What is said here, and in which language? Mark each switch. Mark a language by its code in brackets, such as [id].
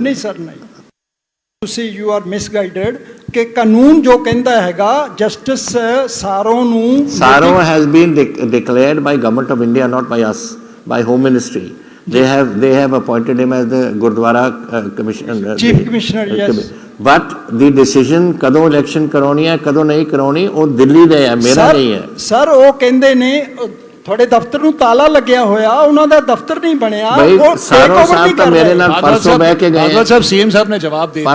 [pa] ਨਹੀਂ ਸਰ ਨਹੀਂ, ਤੁਸੀਂ [en] you are misguided [pa] ਕਿ ਕਾਨੂੰਨ ਜੋ ਕਹਿੰਦਾ ਹੈਗਾ ਜਸਟਿਸ ਸਾਰੋਂ ਨੂੰ, [en] Saron has been declared by government of India, not by us, by home ministry. they have appointed him as the Gurdwara commissioner, chief commissioner, yes, but the decision [pa] ਕਦੋਂ election ਕਰਾਉਣੀ ਹੈ ਕਦੋਂ ਨਹੀਂ ਕਰਾਉਣੀ ਉਹ ਦਿੱਲੀ ਦਾ ਹੈ, ਮੇਰਾ ਨਹੀਂ ਹੈ ਸਰ। ਉਹ ਕਹਿੰਦੇ ਨੇ ਤੁਹਾਡੇ ਦਫ਼ਤਰ ਨੂੰ ਤਾਲਾ ਲੱਗਿਆ ਹੋਇਆ, ਉਹਨਾਂ ਦਾ ਦਫ਼ਤਰ ਨਹੀਂ ਬਣਿਆ। ਉਹ ਸਾਰੋਂ ਸਾਹਿਬ ਤਾਂ ਮੇਰੇ ਨਾਲ ਪਰਸੋਂ ਬਹਿ ਕੇ ਗਏ, ਬਾਦਲ ਸਾਹਿਬ CM ਸਾਹਿਬ ਨੇ ਜਵਾਬ ਦੇ ਦਿਆ,